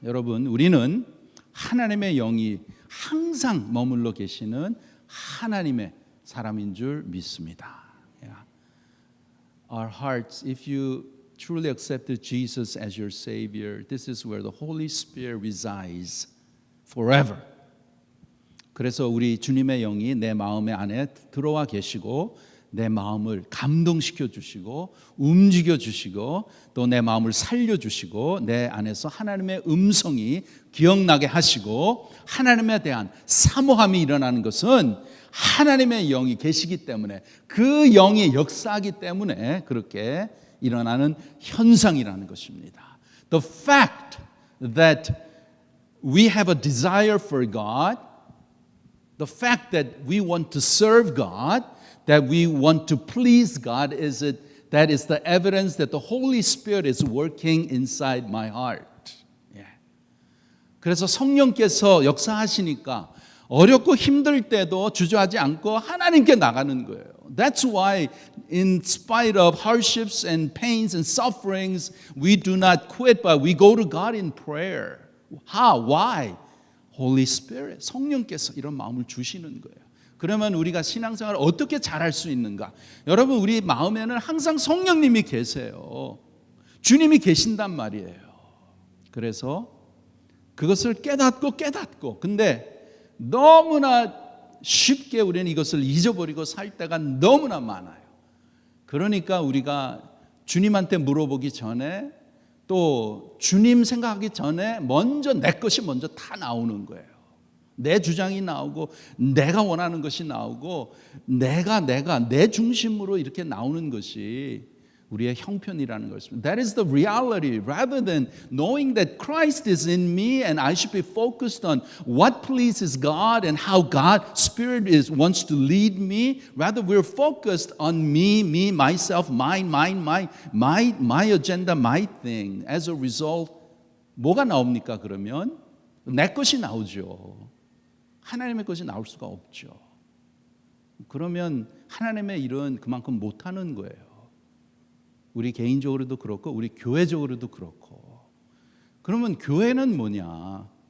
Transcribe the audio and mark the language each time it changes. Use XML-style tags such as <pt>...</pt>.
<ko>여러분, 우리는 하나님의 영이 항상 머물러 계시는 하나님의 사람인 줄 믿습니다.</ko> <en>Our hearts, if you truly accepted Jesus as your Savior, this is where the Holy Spirit resides forever.</en> <ko>그래서 우리 주님의 영이 내 마음의 안에 들어와 계시고 내 마음을 감동시켜 주시고 움직여 주시고 또 내 마음을 살려 주시고 내 안에서 하나님의 음성이 기억나게 하시고 하나님에 대한 사모함이 일어나는 것은 하나님의 영이 계시기 때문에 그 영이 역사하기 때문에 그렇게 일어나는 현상이라는 것입니다.</ko> <en>The fact that we have a desire for God, the fact that we want to serve God, that we want to please God, that is the evidence that the Holy Spirit is working inside my heart.</en> <ko>그래서 성령께서 역사하시니까 어렵고 힘들 때도 주저하지 않고 하나님께 나가는 거예요.</ko> <en>That's why in spite of hardships and pains and sufferings, we do not quit, but we go to God in prayer. How? Why?</en> <ko>Holy Spirit, 성령께서 이런 마음을 주시는 거예요. 그러면 우리가 신앙생활을 어떻게 잘할 수 있는가? 여러분, 우리 마음에는 항상 성령님이 계세요. 주님이 계신단 말이에요. 그래서 그것을 깨닫고 근데 너무나 쉽게 우리는 이것을 잊어버리고 살 때가 너무나 많아요. 그러니까 우리가 주님한테 물어보기 전에 또 주님 생각하기 전에 먼저 내 것이 먼저 다 나오는 거예요. 내 주장이 나오고 내가 원하는 것이 나오고 내가 내 중심으로 이렇게 나오는 것이 우리의 형편이라는 것입니다.</ko> <en>That is the reality. Rather than knowing that Christ is in me and I should be focused on what pleases God and how God's Spirit wants to lead me, rather we're focused on me, myself, my agenda, my thing. As a result,</en> <ko>뭐가 나옵니까? 그러면 내 것이 나오죠. 하나님의 것이 나올 수가 없죠. 그러면 하나님의 일은 그만큼 못하는 거예요. 우리 개인적으로도 그렇고 우리 교회적으로도 그렇고. 그러면 교회는 뭐냐?</ko>